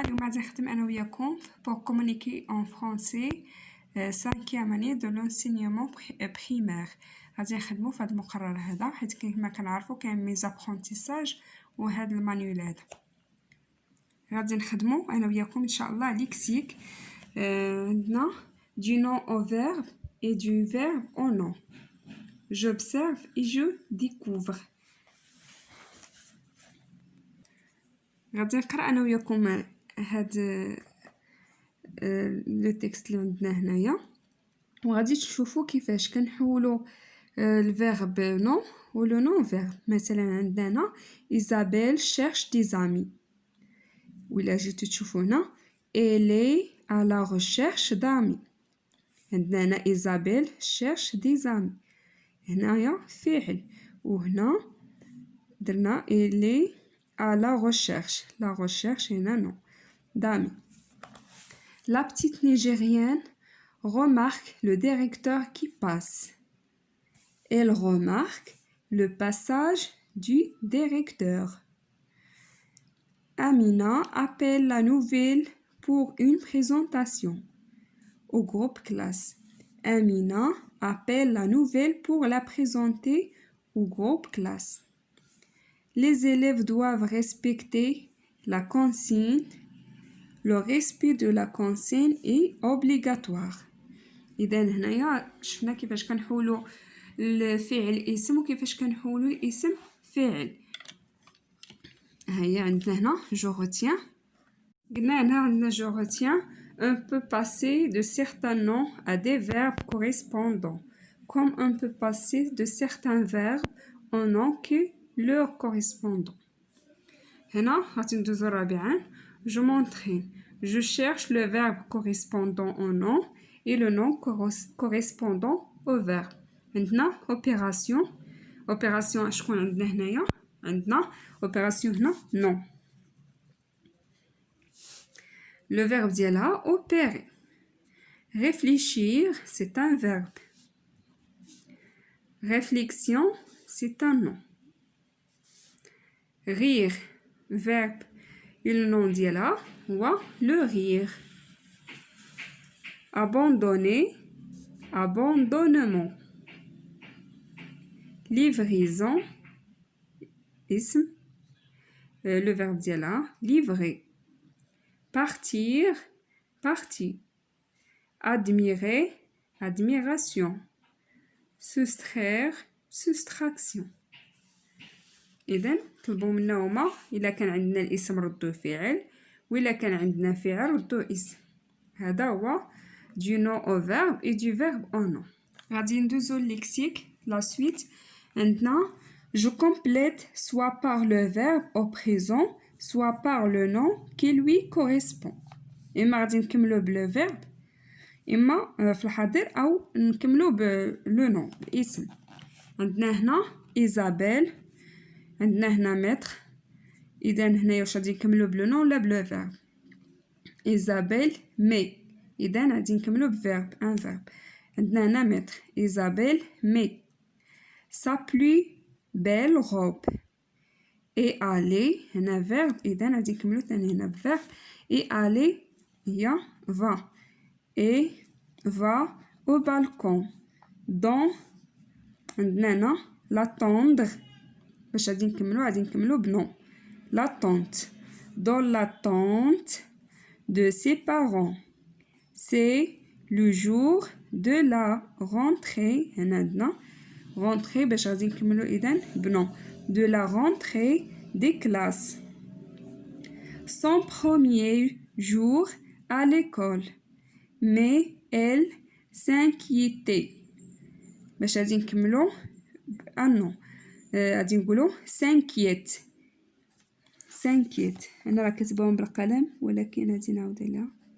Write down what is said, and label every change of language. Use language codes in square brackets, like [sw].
[ar] اليوم غادي نخدم أنا وياكم [fr] pour communiquer en français 5e année de l'enseignement primaire. [ar] غادي نخدمو في هذا المقرر هذا حيت كما كنعرفو كاين ميزابخونتيساج وهذا المانيول هذا. غادي نخدمو أنا وياكم إن شاء الله ليكسيك. [fr] عندنا du nom au verbe et du verbe au nom. J'observe et je découvre. [ar] غادي نقرا انا وياكم هاد لو تكست اللي عندنا هنايا وغادي تشوفوا كيفاش كنحولوا الفيرب نو ولو نون فيرب. مثلا عندنا ايزابيل شيرش دي زامي، ولا جيتو تشوفوا هنا الي على ريشيرش دامي. عندنا هنا ايزابيل شيرش دي زامي، هنايا فعل وهنا درنا الي à la recherche. [fr] La recherche est un nom d'amis. La petite Nigérienne remarque le directeur qui passe. Elle remarque le passage du directeur. Amina appelle la nouvelle pour une présentation au groupe classe. Amina appelle la nouvelle pour la présenter au groupe classe. Les élèves doivent respecter la consigne. Le respect de la consigne est obligatoire. [ar] إذا هنايا شفنا كيفاش كنحولوا الفعل اسم وكيفاش كنحولوا الاسم فعل. هيا عندنا هنا [fr] je retiens. [ar] قلنا هنا عندنا je retiens. [fr] On peut passer de certains noms à des verbes correspondants, comme on peut passer de certains verbes en noms que leur correspondant. [ar] هنا غادي ندوزو رابعا. [fr] Je m'entraîne. Je cherche le verbe correspondant au nom et le nom correspondant au verbe. [ar] عندنا opération. opération شكون عندنا هنايا؟ عندنا opération هنا non. [fr] Le verbe ديالها opérer. Réfléchir, c'est un verbe. Réflexion, c'est un nom. Rire, verbe, et le nom ديالها هو le rire. Abandonner, abandonnement. Livraison, اسم, le verbe ديالها livrer. Partir, partir. Admirer, admiration. Soustraire, soustraction. [ar] إذن طلبوا منا هما إلا كان عندنا الاسم ردوه فعل، وإلا كان عندنا فعل ردوه اسم. هذا هو [fr] du nom au verbe et du verbe au nom. [ar] غادي ندوزو الليكسيك لا سويت. [fr] عندنا je complète soit par le verbe au présent soit par le nom qui lui correspond. [ar] إما غادي نكملو بلو فيرب إما في الحاضر أو نكملو بلو نون الاسم. عندنا هنا إيزابيل، عندنا هنا متر. إذا هنايا واش غادي نكملو بلو نون ولا بلو فيرب؟ إيزابيل مي، إذا غادي نكملو بفيرب ان فيرب. عندنا هنا متر. [fr] إيزابيل مي sa plus belle robe. et aller [ar] هنا فيرب، إذا غادي نكملو ثاني هنا بفيرب. [fr] et aller هي va. et va au balcon. dans [ar] عندنا هنا [fr] l'attendre. [ar] باش غادي نكملو بنون. l'attente. [fr] dans l'attente de ses parents. c'est le jour de la rentrée. هنا عندنا rentrée باش غادي نكملو إذن بنون. de la rentrée des classes. son premier jour à l'école. mais elle s'inquiétait. [ar] باش غادي نكملو non. غادي نقولو s'inquiète. [fr] s'inquiète. [ar] انا راه كاتباهم بالقلم ولكن غادي نعاود عليها.